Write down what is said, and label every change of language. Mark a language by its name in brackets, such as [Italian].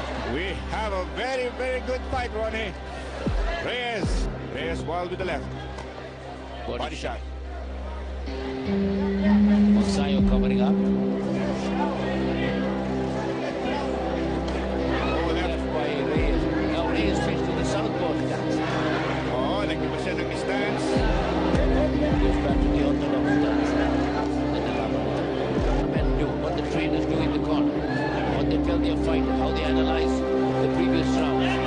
[English] We have a very, very good fight, Ronnie. Reyes. Reyes wild with the left. Body shot. Magsayo covering up. Oh, left. Left by Reyes. Now Reyes switched to the southpaw stance. [Filipino] Oh, nagkiba siya ng distance. [English] Goes back to the orthodox stance. Then the men do, what the trainers do in the corner. What they tell their fighter, how they analyze the previous round.